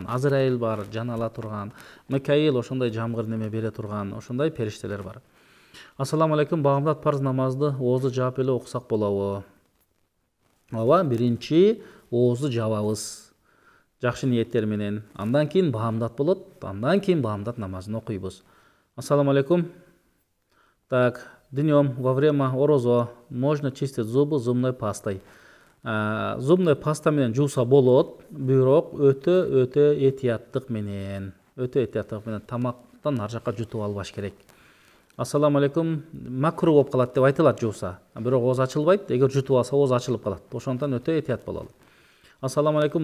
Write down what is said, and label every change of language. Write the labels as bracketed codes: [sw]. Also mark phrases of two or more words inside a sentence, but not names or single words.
[ky] Азраил бар, жан ала турган. Микаил ошондой жамгыр неме бере турган. Ошондой периштелер бар. [ar] السلام عليكم. [ky] Багамдат парз намазды оозу жаап эле окусак болобу? Ооба, биринчи оозу жабабыз. Жакшы ниеттер менен. Андан кийин багамдат болот. Андан кийин багамдат намазын окуйбуз. [ar] السلام عليكم. [ru] Так, днем во время орозо можно чистить зубы зубной пастой. Зубной паста [ky] менен жууса болот, бирок өтө этияттык менен. Тамактан ар жакка жутуп албаш керек. [ar] السلام عليكم. [ky] Макруh болуп калат деп айтылат жууса. Бирок ооз ачылбайт. Эгер жутуп алса ооз ачылып калат. Ошондон өтө этият бололу. [ar] السلام عليكم.